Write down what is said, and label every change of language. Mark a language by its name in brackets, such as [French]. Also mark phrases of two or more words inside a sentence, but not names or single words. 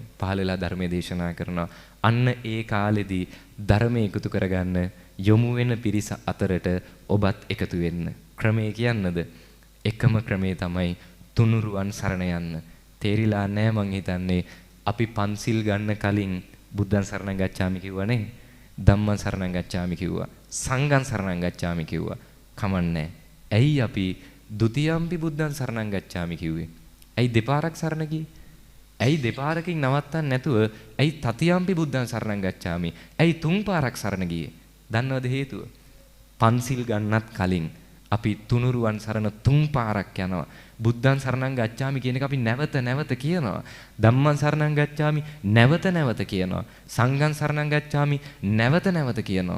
[Sinhala] පහළ වෙලා ධර්මයේ දේශනා කරනවා. අන්න ඒ කාලෙදී ධර්මයේ එකතු කරගන්න යොමු වෙන පිරිස අතරට ඔබත් එකතු වෙන්න. ක්‍රමය කියන්නද? එකම ක්‍රමය තමයි තුනුරුවන් සරණ යන්න. තේරිලා නැහැ මං හිතන්නේ අපි පන්සිල් ගන්න කලින් [Pali] බුද්ධං සරණං ගච්ඡාමි [Sinhala] කිව්වනේ. [Pali] ධම්මං සරණං ගච්ඡාමි කිව්වා. සංඝං සරණං ගච්ඡාමි [Sinhala] කිව්වා. කමන්නේ. ඇයි අපි [Pali] ဒ ුතියම්පි බුද්ධං සරණං ගච්ඡාමි කිව්වේ? [Sinhala] ඇයි දෙපාරක් සරණ ගියේ? ඇයි දෙපාරකින් නවත්තන්නේ නැතුව ඇයි [Pali] තතියම්පි බුද්ධං සරණං ගච්ඡාමි? [Sinhala] ඇයි තුන් පාරක් සරණ ගියේ? දන්නවද හේතුව? පන්සිල් ගන්නත් කලින් අපි තුනුරුවන් සරණ තුන් පාරක් යනවා. [Pali] බුද්ධං සරණං ගච්ඡාමි [Sinhala] කියන එක අපි නැවත කියනවා. [Pali] ධම්මං සරණං ගච්ඡාමි [Sinhala] නැවත කියනවා. [Pali] සංඝං සරණං ගච්ඡාමි [Sinhala] නැවත කියනවා.